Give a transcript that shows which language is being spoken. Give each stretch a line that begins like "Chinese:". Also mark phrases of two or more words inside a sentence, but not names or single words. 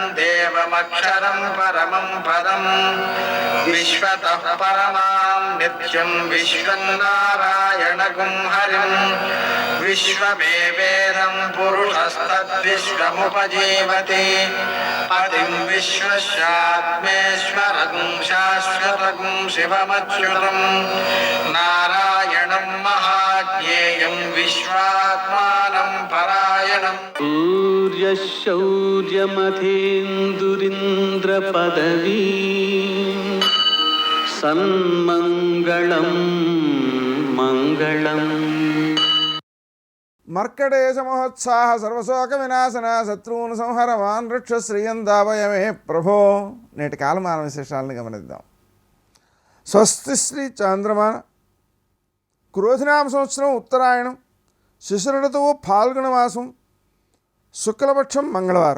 Sanskrit: देवमक्षरं परमं पदं विश्वतः परमां नित्यं विश्वं नारायणगुं हरिं विश्वमेवेदं पुरुषस्तद्विश्वमुपजीवति पतिं विश्वस्यात्मेश्वरगुं शाश्वतगुं शिवमच्युतं नारायणं महाज्ञेयं विश्वात्मानं परायणं सूर्यशौर्यमथेन्दुरिन्द्रपदवी सन्मङ्गलं मङ्गलम् మర్కటేశ మహోత్సాహ సర్వశోక వినాశన శత్రువును సంహరమాన్ వృక్ష శ్రీయందావయమే ప్రభో.
Telugu: నేటి కాలమాన విశేషాలను గమనిద్దాం. స్వస్తి శ్రీ చాంద్రమాన క్రోధినామ సంవత్సరం ఉత్తరాయణం శిశిర ఋతువు ఫాల్గుణ మాసం శుక్లపక్షం మంగళవారం.